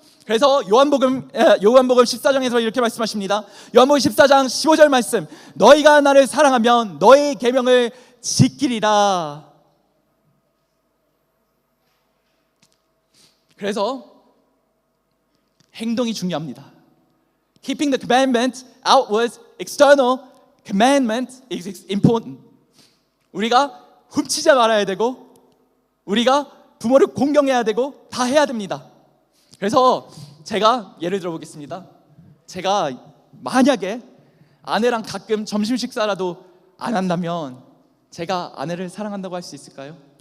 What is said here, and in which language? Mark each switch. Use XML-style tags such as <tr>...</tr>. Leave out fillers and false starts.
<ko>그래서 요한복음 14장에서 이렇게 말씀하십니다. 요한복음 14장 15절 말씀, 너희가 나를 사랑하면 너희 계명을 지키리라. 그래서 행동이 중요합니다.</ko> <en>Keeping the commandment outward, external commandment is important.</en> <ko>우리가 훔치지 말아야 되고, 우리가 부모를 공경해야 되고, 다 해야 됩니다. 그래서 제가 예를 들어 보겠습니다. 제가 만약에 아내랑 가끔 점심 식사라도 안 한다면 제가 아내를 사랑한다고 할 수 있을까요?</ko>